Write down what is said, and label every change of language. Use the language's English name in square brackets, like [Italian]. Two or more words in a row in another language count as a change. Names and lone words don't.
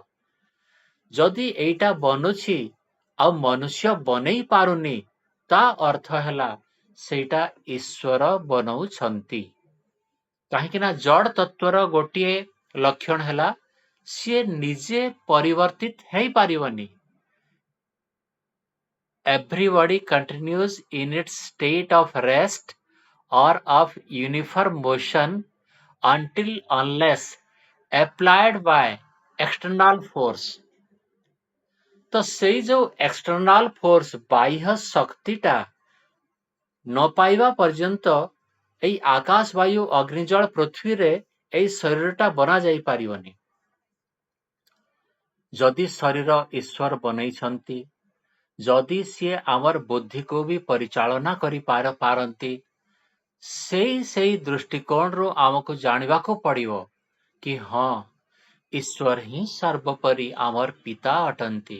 [Odia] ଯଦି ଏଇଟା ବନୁଛି ଆଉ ମନୁଷ୍ୟ ବନେଇ ପାରୁନି, ତା ଅର୍ଥ ହେଲା ସେଇଟା ଈଶ୍ୱର ବନଉଛନ୍ତି। କାହିଁକି ନା ଜଡ଼ ତତ୍ଵର ଗୋଟିଏ ଲକ୍ଷଣ ହେଲା ସିଏ ନିଜେ ପରିବର୍ତ୍ତିତ ହେଇପାରିବନି। [English] Everybody continues in its state of rest or of uniform motion until unless applied by external force. [Odia] ତ ସେଇ ଯୋଉ [English] external force, [Odia] ବାହ୍ୟ ଶକ୍ତିଟା ନ ପାଇବା ପର୍ଯ୍ୟନ୍ତ ଏଇ ଆକାଶ, ବାୟୁ, ଅଗ୍ନିଜଳ, ପୃଥିବୀରେ ଏଇ ଶରୀରଟା ବନା ଯାଇପାରିବନି। ଯଦି ଶରୀର ଈଶ୍ୱର ବନେଇଛନ୍ତି, ଯଦି ସିଏ ଆମର ବୁଦ୍ଧିକୁ ବି ପରିଚାଳନା କରିପାରନ୍ତି, ସେଇ ଦୃଷ୍ଟିକୋଣରୁ ଆମକୁ ଜାଣିବାକୁ ପଡିବ କି ହଁ, ଈଶ୍ୱର ହିଁ ସର୍ବୋପରି ଆମର ପିତା ଅଟନ୍ତି।